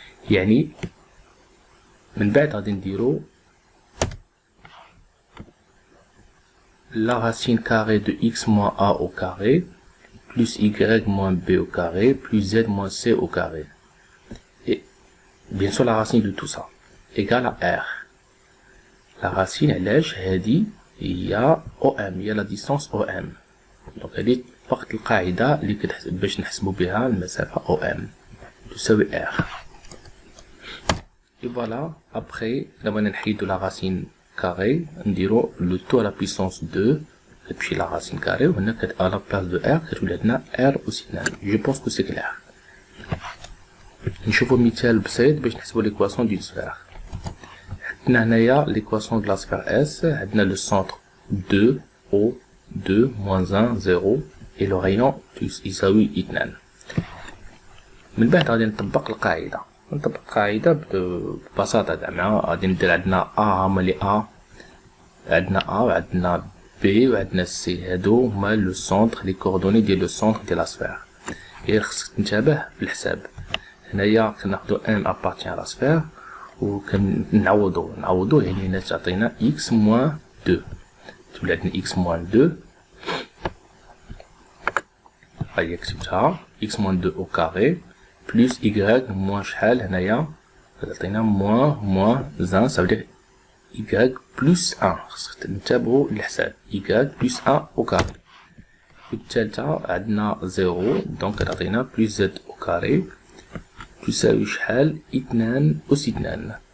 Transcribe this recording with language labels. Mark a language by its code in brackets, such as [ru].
[ar] يعني من بعد غادي نديرو [fr] la racine carrée de x moins a au carré plus y moins b au carré plus z moins c au carré. Et bien sûr la racine de tout ça égale à R. La racine [ar] علاش هذه هي OM هي [fr] la distance OM. [ar] donc هذه فقط القاعدة اللي باش نحسبو بها المسافة OM تساوي R. [fr] et voilà après [ar] دابا نحيدو [fr] la racine carrée نديرو le tout à la puissance 2 كتمشي la racine carrée وهنا à la place de R [ar] كتولي عندنا R أس 2. [fr] je pense que c'est clair. [ar] نشوفو مثال بسيط باش نحسبو [fr] l'équation d'une sphère. [ar] عندنا هنايا [fr] l'équation de la sphère S عندنا le centre 2 O 2 moins 1 0 et le rayon يساوي 2. [ar] من بعد غادي نطبق القاعدة ببساطة زعما غادي ندير عندنا A هما لي A عندنا A وعندنا B وعندنا C هادو هما لو سونتر لي كوردوني ديال لو سونتر ديال لا سفير. غير خصك تنتبه في الحساب هنايا كناخدو [fr] M appartient à la sphère [ar] وكنعوضو يعني هنا تعطينا [fr] x moins 2 تولي عندنا x moins 2 هاهي كتبتها x moins 2 au carré plus y moins [ar] شحال هنايا تعطينا moins 1 [fr] ça veut dire y plus 1 [ar] خصك تنتبهوا للحساب [fr] y plus 1 au carré. [ar] والثالثة عندنا 0 دونك كتعطينا plus z au carré تساوي شحال 2 أس 2.